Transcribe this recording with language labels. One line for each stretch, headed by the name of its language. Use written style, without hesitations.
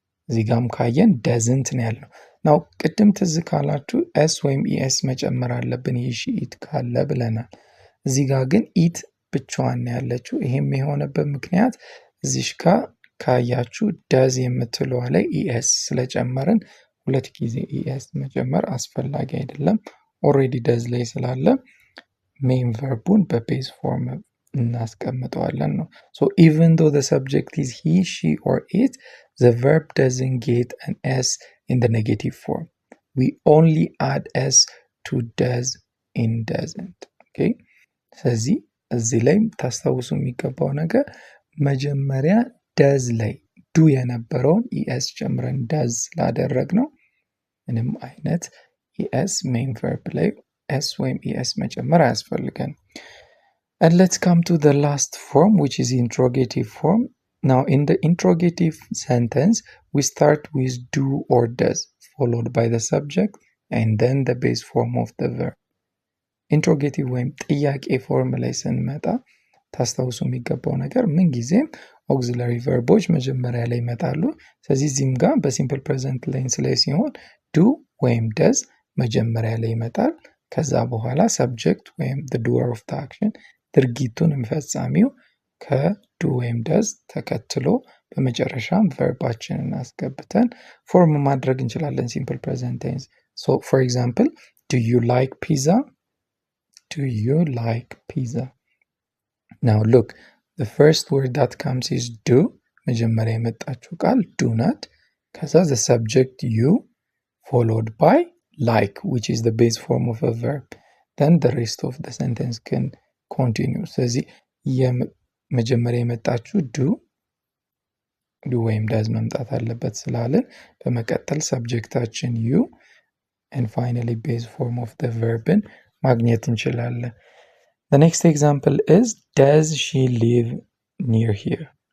Amharic: እዚህ ጋም ካየን doesn't ነው ያልነው። ናው ቅድም ትዝ ካላችሁ ኤስ ወይም ኢኤስ መጨመር አለብን ይህ ኢት ካለ ብለናል። እዚህ ጋር ግን ኢት ብቻዋን ያለችው ይሄም የሆነበት ምክንያት እዚሽ ጋር ካያችሁ ዳዝ የምትለዋ ላይ ኢኤስ ስለጨመርን ሁለት ጊዜ ኢኤስ መጨመር አስፈላጊ አይደለም። ኦሬዲ ዳዝ ላይ ስላለ ሜን ቨርቡን በቤዝ ፎርም እናስቀምጠዋለን ነው።
English: So even though the subject is he, she or it, the verb doesn't get an s in the negative form. We only add s to does in doesn't. Okay?
Amharic: ስለዚህ እዚህ ላይ ታስታውሱ የሚገባው ነገር መጀመሪያ ዳዝ ላይ ዱ የነበረውን ኢኤስ ጨምረን ዳዝ ስላደረግ ነው ምንም አይነት ኢኤስ ሜን ቨርብ ላይ ኤስ ወይም ኢኤስ መጨመር አያስፈልገን።
English: And let's come to the last form, which is interrogative form. Now in the interrogative sentence we start with do or does followed by the subject and then the base form of the verb.
Amharic: ኢንትሮጌቲቭ ወይም ጥያቄ ፎርም ላይ ስንመጣ ታስታውሱ የሚገባው ነገር ምንጊዜም ኦግዚለሪ ቨርቦች መጀመሪያ ላይ ይመጣሉ። ስለዚህ እዚህም ጋር በሲምፕል ፕሬዘንት ቴንስ ላይ ሲሆን ዱ ወይም ደዝ መጀመሪያ ላይ ይመጣል። ከዛ በኋላ ሰብጀክት ወይም
English: the doer of the action
Amharic: ድርጊቱን ፈጻሚው ከዱ ወይም ደዝ ተከትሎ በመጨረሻም ቨርባችንን አስገብተን ፎርም ማድረግ እንችላለን ሲምፕል ፕሬዘንት ቴንስ።
English: So for example, do you like pizza? Do you like pizza? Now look, the first word that comes is do.
Amharic: መጀመሪያ የመጣችው ቃል do not.
English: ከዛ the subject you followed by like, which is the base form of a verb. Then the rest of the sentence can continue.
Amharic: ስለዚህ መጀመሪያ የመጣችው do ወይም does መምጣት አለበት ስላለን በመቀጠል ሰብጀክታችን you and finally base form of the verbን ማግኘት እንችላለን።
English: The next example is does she live near here?